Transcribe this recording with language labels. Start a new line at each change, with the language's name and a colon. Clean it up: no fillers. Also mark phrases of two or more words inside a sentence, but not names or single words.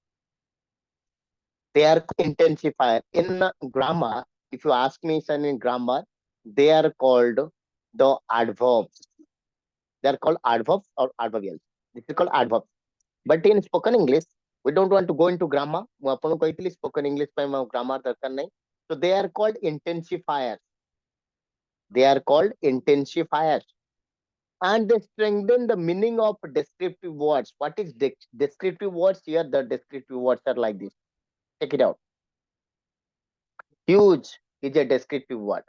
English: They are intensifier in grammar. If you ask me, son, in grammar, they are called the adverbs. They are called adverbs or adverbials. This is called adverbs. But in spoken English, we don't want to go into grammar.
Odia: ମୁଁ ଆପଣଙ୍କୁ କହିଥିଲି
English: spoken English
Odia: ପାଇଁ grammar ଦରକାର ନାହିଁ.
English: So they are called intensifiers. They are called intensifiers. And they strengthen the meaning of descriptive words. What is descriptive words? Here, the descriptive words are like this. Check it out. Huge is a descriptive word.